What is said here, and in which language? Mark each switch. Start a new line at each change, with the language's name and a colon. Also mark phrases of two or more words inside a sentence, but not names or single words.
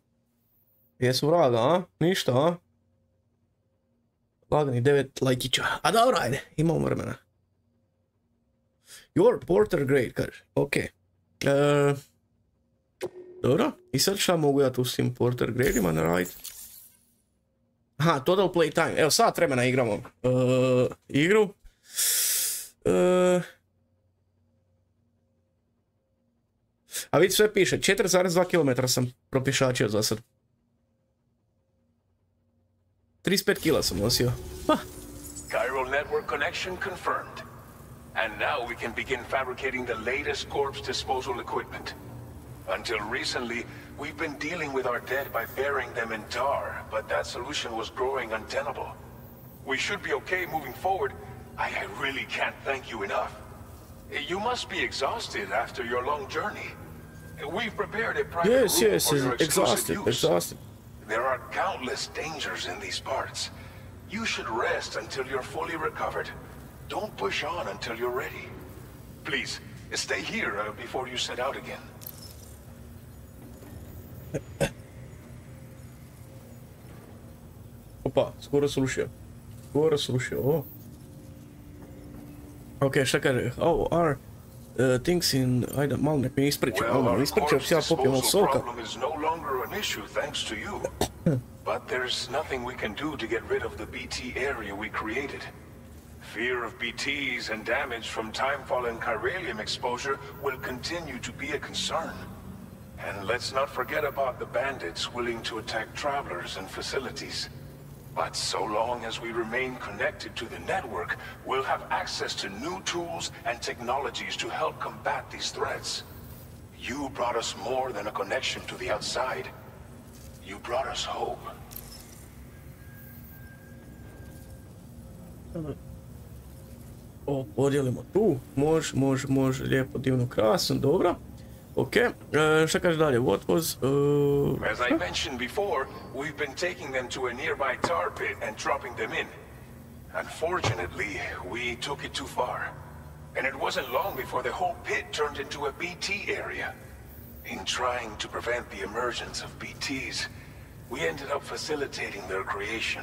Bosnian: Jesu vraga, a? Ništa, a? Lagani 9 lajkića. A dobro, ajde, imamo vremena.
English: Your Porter grade, kaže. Ok.
Bosnian: Dobro, i sad šta mogu ja tu s tim Porter gradeima naraditi?
English: Aha, total play time.
Bosnian: Evo, sat vremena igramo igru. A vidi, sve piše, 4,2 km sam propješačio za sad. 35 kila sam nosio.
English: Chiral network connection confirmed. And now we can begin fabricating the latest corpse disposal equipment. Until recently, we've been dealing with our dead by burying them in tar, but that solution was growing untenable. We should be okay moving forward. I really can't thank you enough. You must be exhausted after your long journey. We've prepared a private room for your exclusive use. Exhausted. There are countless dangers in these parts. You should rest until you're fully recovered. Don't push on until you're ready. Please, stay here before you set out again.
Bosnian: Opa, skoro slušio, o. Ok, šta kaže,
English: how are things in,
Bosnian: ajde, malo nek mi ispriča, ja popijem malo soka.
English: But there's nothing we can do to get rid of the BT area we created. Fear of BTs and damage from time-fallen chiralium exposure will continue to be a concern. And let's not forget about the bandits willing to attack travelers and facilities. But so long as we remain connected to the network, we'll have access to new tools and technologies to help combat these threats. You brought us more than a connection to the outside. You brought us hope.
Bosnian: Ovo podijelimo tu, može, lijepo, divno, krasno, dobro. Ok, šta kaže dalje,
English: what was... As I mentioned before, we've been taking them to a nearby tar pit and dropping them in. Unfortunately, we took it too far. And it wasn't long before the whole pit turned into a BT area. In trying to prevent the emergence of BTs, we ended up facilitating their creation.